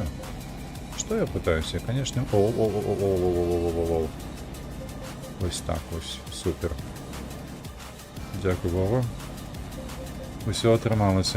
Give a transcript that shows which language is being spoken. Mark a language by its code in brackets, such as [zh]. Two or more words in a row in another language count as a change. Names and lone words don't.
[ru] Что я пытаюсь? Я, конечно... О-о-о-о-о-о-о-о-о-о-о. [uk] Ось так ось. Супер. Дякую, Вова. [be] Усё атрымалася.